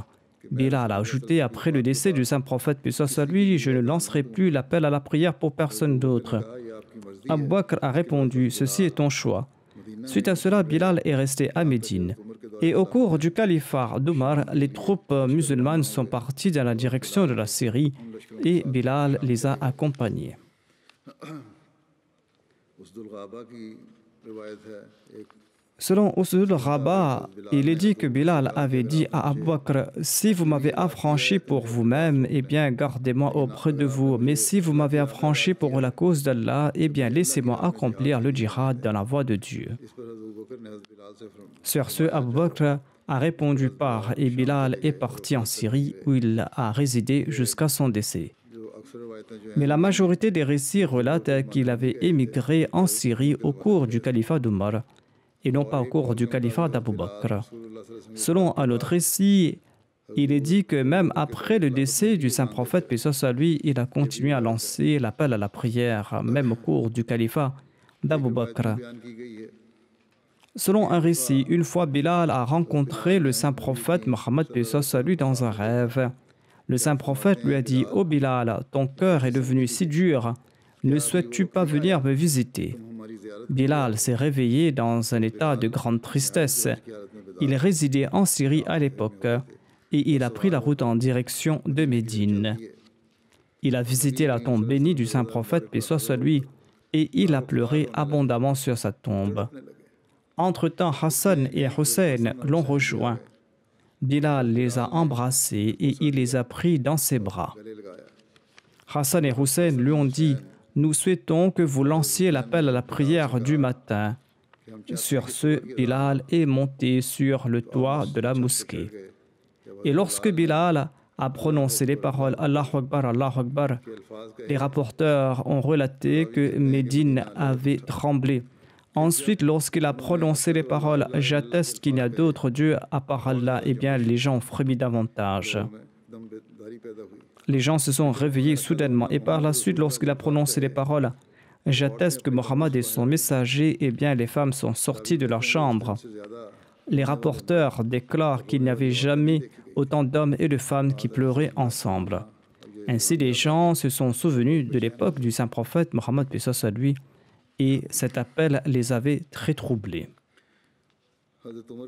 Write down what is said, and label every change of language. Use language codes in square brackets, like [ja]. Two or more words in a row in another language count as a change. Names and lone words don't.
[fr] Bilal a ajouté, après le décès du saint prophète, puis soit lui, je ne lancerai plus l'appel à la prière pour personne d'autre. Abu Bakr a répondu, ceci est ton choix. Suite à cela, Bilal est resté à Médine. Et au cours du califat d'Omar, les troupes musulmanes sont parties dans la direction de la Syrie et Bilal les a accompagnés. [ur] اسد الغابہ کی روایت ہے ایک [fr] Selon Usud al-Rabah, il est dit que Bilal avait dit à Abu Bakr, si vous m'avez affranchi pour vous-même, eh bien gardez-moi auprès de vous, mais si vous m'avez affranchi pour la cause d'Allah, eh bien laissez-moi accomplir le djihad dans la voie de Dieu. [ur] اس پر حضرت ابوبکر نے حضرت بلال سے فرمایا [fr] Sur ce, Abu Bakr a répondu par et Bilal est parti en Syrie où il a résidé jusqu'à son décès. [ur] جو اکثر روایتیں جو ہیں [fr] Mais la majorité des récits relatent qu'il avait émigré en Syrie au cours du califat d'Omar et non pas au cours du califat d'Abu Bakr. [ar] رسول اللہ صلی اللہ علیہ وسلم [fr] Selon un autre récit, il est dit que même après le décès du saint prophète, paix soit à lui, il a continué à lancer l'appel à la prière, même au cours du califat d'Abu Bakr. [ur] بیان کی گئی ہے [fr] Selon un récit, une fois Bilal a rencontré le saint prophète Mohammed, paix soit à lui, dans un rêve. Le saint prophète lui a dit, « Ô Bilal, ton cœur est devenu si dur, ne souhaites-tu pas venir me visiter ?» [ur] ہماری زیارت [fr] Bilal s'est réveillé dans un état de grande tristesse. Il résidait en Syrie à l'époque et il a pris la route en direction de Médine. Il a visité la tombe bénie du saint prophète, paix soit sur lui, et il a pleuré abondamment sur sa tombe. Entre-temps, Hassan et Hussein l'ont rejoint. Bilal les a embrassés et il les a pris dans ses bras. [ur] گلے لگایا [fr] Hassan et Hussein lui ont dit, « Nous souhaitons que vous lanciez l'appel à la prière du matin. » Sur ce, Bilal est monté sur le toit de la mosquée. Et lorsque Bilal a prononcé les paroles « [ar] الله أكبر، الله أكبر », [ur] الفاظ کا [fr] les rapporteurs ont relaté que Médine avait tremblé. Ensuite, lorsqu'il a prononcé les paroles « J'atteste qu'il n'y a d'autre Dieu à part Allah », eh bien, les gens ont frémi davantage. [ur] دم داری پیدا ہوئی [fr] Les gens se sont réveillés soudainement. Et par la suite, lorsqu'il a prononcé les paroles « J'atteste que Mohammed est son messager », eh bien, les femmes sont sorties de leur chambre. [ur] سے زیادہ [fr] Les rapporteurs déclarent qu'il n'y avait jamais autant d'hommes et de femmes qui pleuraient ensemble. Ainsi, les gens se sont souvenus de l'époque du saint prophète Mohammed, paix soit sur lui, et cet appel les avait très troublés. [ur] حضرت عمر کے